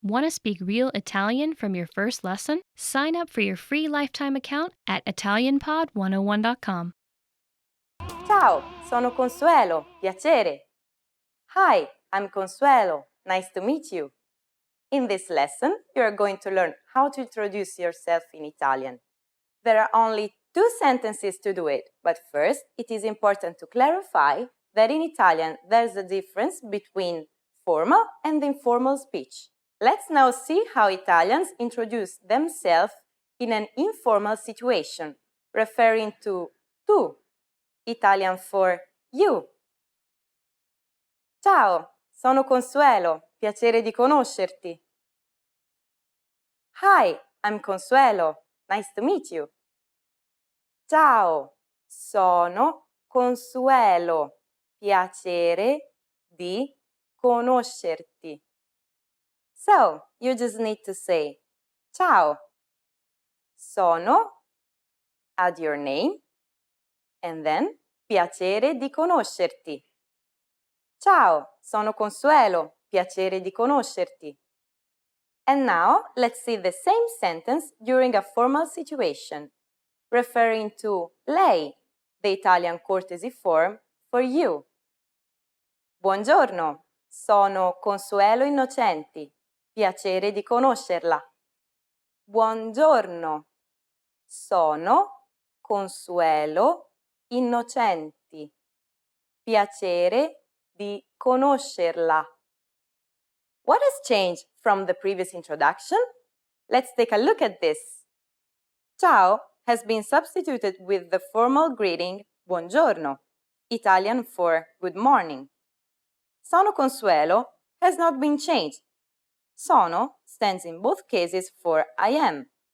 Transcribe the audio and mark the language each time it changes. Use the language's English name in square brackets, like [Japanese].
[English] Want to speak real Italian from your first lesson? Sign up for your free lifetime account at ItalianPod101.com. [Italian] Ciao, sono Consuelo, piacere. [English] Hi, I'm Consuelo, nice to meet you. In this lesson, you are going to learn how to introduce yourself in Italian. There are only 2 sentences to do it, but first, it is important to clarify that in Italian there's a difference between formal and informal speech. Let's now see how Italians introduce themselves in an informal situation, referring to tu, Italian for you. [Italian] Ciao, sono Consuelo, piacere di conoscerti. [English] Hi, I'm Consuelo, nice to meet you. [Italian] Ciao, sono Consuelo, piacere di conoscerti. [English] So, you just need to say, ciao, sono, add your name, and then piacere di conoscerti. [Italian] Ciao, sono Consuelo, piacere di conoscerti. [English] And now, let's see the same sentence during a formal situation, referring to lei, the Italian courtesy form for you. [Italian] Buongiorno, sono Consuelo Innocenti, piacere di conoscerla. Buongiorno, sono Consuelo Innocenti, piacere di conoscerla. [English] What has changed from the previous introduction? Let's take a look at this. Ciao has been substituted with the formal greeting buongiorno, Italian for good morning. Sono Consuelo has not been changed. Sono stands in both cases for I am.